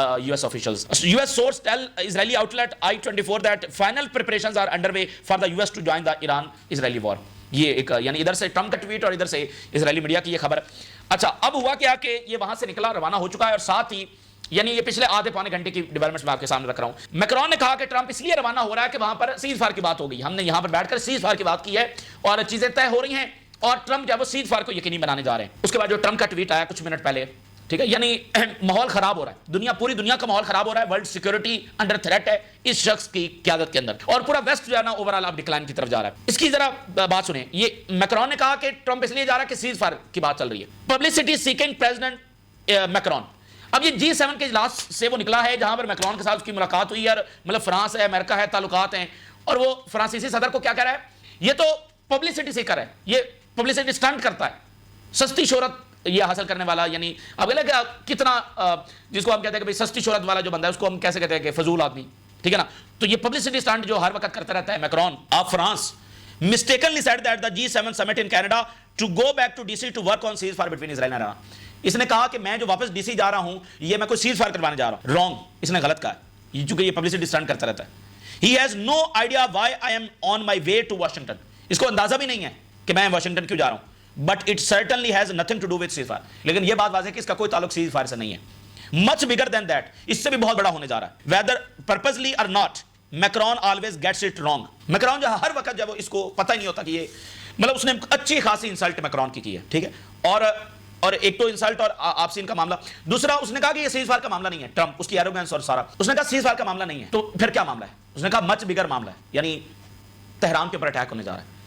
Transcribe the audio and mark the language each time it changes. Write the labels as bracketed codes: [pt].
[en] US officials, US source tell Israeli outlet I-24 that final preparations are underway for the US to join the Iran-Israeli war. [ur] یہ ایک یعنی ادھر سے Trump کا tweet اور ادھر سے اسرائیلی میڈیا کی یہ خبر. اچھا, اب ہوا کیا کہ یہ وہاں سے نکلا, روانہ ہو چکا ہے, اور ساتھ ہی یعنی یہ پچھلے آدھے پونے گھنٹے کی ڈیولپمنٹس میں آپ کے سامنے رکھ رہا ہوں. میکرون نے کہا کہ ٹرمپ اس لیے روانہ ہو رہا ہے کہ وہاں پر سیز فائر کی بات ہو گئی, ہم نے یہاں پر بیٹھ کر سیز فائر کی بات کی ہے اور چیزیں طے ہو رہی ہیں, اور ٹرمپ جو ہے وہ سیز فائر کو یقینی بنانے جا رہے ہیں. اس کے بعد جو ٹرمپ کا ٹویٹ آیا کچھ منٹ پہلے, ٹھیک ہے, یعنی ماحول خراب ہو رہا ہے, دنیا, پوری دنیا کا ماحول خراب ہو رہا ہے, [en] world security under threat [ur] ہے اس شخص کی قیادت کے اندر, اور پورا ویسٹ جو ہے نا اوورال اب ڈکلائن کی طرف جا رہا ہے. اس کی ذرا بات سنیں. یہ میکرون نے کہا کہ ٹرمپ اس لیے جا رہا ہے کہ سیز فائر کی بات چل رہی ہے. [en] Publicity seeking president Macron. [ur] اب یہ G7 کے اجلاس سے وہ نکلا ہے جہاں پر میکرون کے ساتھ اس کی ملاقات ہوئی ہے, اور مطلب فرانس ہے, امریکہ ہے, تعلقات ہیں, اور وہ فرانسیسی صدر کو کیا کہہ رہا ہے, یہ تو پبلسٹی سیکر ہے, یہ پبلسٹی اسٹنٹ کرتا ہے, سستی شہرت یہ حاصل کرنے والا. یعنی اب کتنا جس کو ہم کہتے ہیں کہ بھائی سستی شہرت والا جو بندہ ہے اس کو ہم کیسے کہتے ہیں کہ فضول آدمی, ٹھیک ہے نا. تو یہ پبلسٹی اسٹنٹ جو ہر وقت کرتا رہتا ہے Macron of France [en] mistakenly said that the G7 summit in Canada to go back to DC to work on ceasefire between Israel and Iran. [ur] اس نے کہا کہ میں جو واپس DC جا رہا ہوں یہ میں کوئی سیز فائر کروانے جا رہا ہوں. رانگ, اس نے غلط کہا ہے, چونکہ یہ پبلسٹی اسٹنٹ کرتا رہتا ہے. [en] He has no idea why I am on my way to Washington. [ur] اس کو اندازہ بھی نہیں ہے کہ میں واشنگٹن کیوں جا رہا ہوں. [en] But it certainly has nothing to do with ceasefire. [ur] لیکن یہ بات واضح ہے کہ اس کا کوئی تعلق سیز فائر سے نہیں ہے. [en] Much bigger than that. [ur] اس سے بھی بہت بڑا ہونے جا رہا ہے. [en] Whether purposely or not, Macron always gets it wrong. [ur] Macron جو ہر وقت جب اس کو پتہ ہی نہیں ہوتا کہ یہ مطلب اس نے اچھی خاصی انسلٹ میکرون کی ہے, ٹھیک ہے. اور ایک تو انسلٹ اور آپسی ان کا معاملہ. دوسرا اس نے کہا کہ یہ سیز فائر کا معاملہ نہیں ہے, ٹرمپ اس کی ایروگنس اور سارا, اس نے کہا سیز فائر کا معاملہ نہیں ہے, تو پھر کیا معاملہ ہے. اس نے کہا [en] much bigger [ur] معاملہ ہے, یعنی تہران کے اوپر اٹیک ہونے جا رہا ہے.